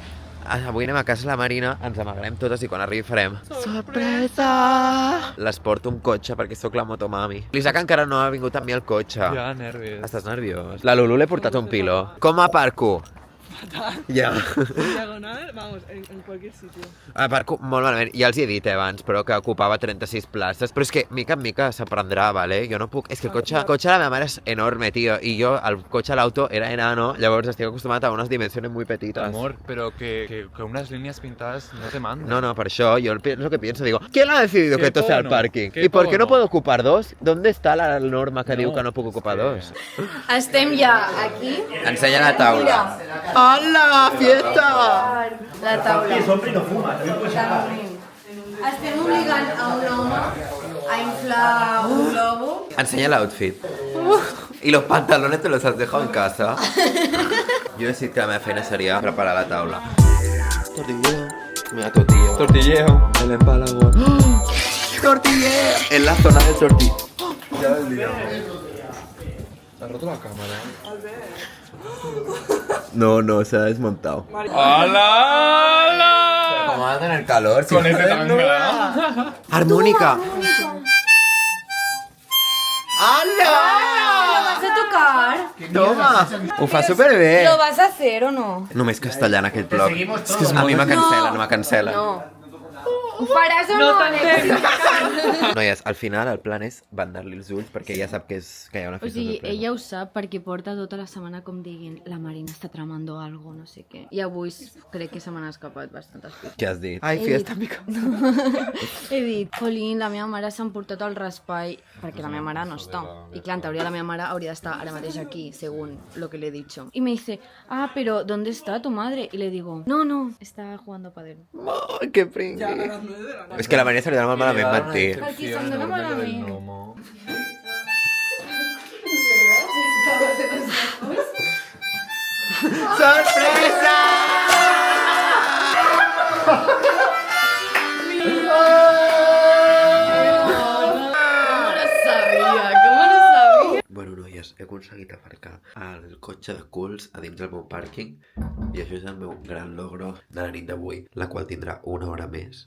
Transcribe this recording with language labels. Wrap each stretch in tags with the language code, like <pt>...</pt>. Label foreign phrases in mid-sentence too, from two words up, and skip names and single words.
<ca>Avui anem a casa de la Marina, ens amagarem totes i quan arribi farem sorpresa! Les porto un cotxe perquè sóc la motomami. L'Isaac encara no ha vingut amb mi al cotxe. Ja, nervis. Estàs nerviós? La Lulu l'he portat un piló. Com aparco? Ja. Diagonal,</ca> <es>vamos, en cualquier sitio.</es> <ca>Aparco molt malament. Ja els hi he dit abans, però que ocupava 36 places. Però és que mica en mica s'aprendrà, vale? Jo no puc... És que el cotxe de la meva mare és enorme, tio. I jo, el cotxe a l'auto era enano, llavors estic acostumat a unes</ca> <es>dimensiones muy</es> <ca>petitas.</ca> <es>Amor, pero que unas líneas pintadas no te mandan. No, por eso, yo es lo que pienso, digo, ¿quién ha decidido que esto sea el parking? ¿Qué ¿Y por qué no tono? puedo ocupar 2? ¿Dónde está la norma que</es> <ca>diu que no puc ocupar 2? Estem ja aquí. Ensenya la taula. Hola, fiesta! La taula. Estem obligant a un home a inflar un globo. Ensenya l'outfit.</ca> <es>Y los pantalones te los has dejado en casa.</es> <ca>Yo he decidit que la meva feina seria preparar la taula.</ca> <es>Mira, tortilleo. Tortilleo. El empalago. ¡Tortilleo! En la zona del tortilleo. Ya el día. Ha roto la cámara. No, se ha desmontado. ¡Hala! ¡Hala! Como va a tener calor. Con este también me da. ¡Armónica! ¡Hala! ¿Vas a tocar? Toma!</es> <ca>Ho fa superbé.</ca> <es>¿Lo vas a hacer o no?</es> <ca>Només castellana aquest blog. És que a mi</ca> <es>me cancela, no me cancela.</es> <ca>No. Ho faràs o no? Noies, al final el plan és bandar-li els ulls perquè ella sap que hi ha una O festa sigui, sorpresa. ella ho sap perquè porta tota la setmana com diguin la Marina està</ca> <es>tramando algo,</es> <ca>no sé què. I avui crec que se m'han escapat bastantes coses. Què has dit? Ai,</ca> <es>fiesta en mi casa.</es> <ca>He dit, Colin, la meva mare s'ha emportat al raspall perquè la meva mare no està. I clar, en teoria la meva mare hauria d'estar ara mateix aquí,</ca> <es>según lo que le he dicho. Y me dice, pero ¿dónde está tu madre? Y le digo, no, está jugando a pádel.</es> <ca>Ai, que pringui. És que la Maria se li dona molt malament mentir. Perquè se'm dona malament. Sorpresa! Bueno, noies, he aconseguit aparcar el cotxe de culs a dins del meu pàrquing i això és el meu gran logro de la nit d'avui, la qual tindrà una hora més.</ca>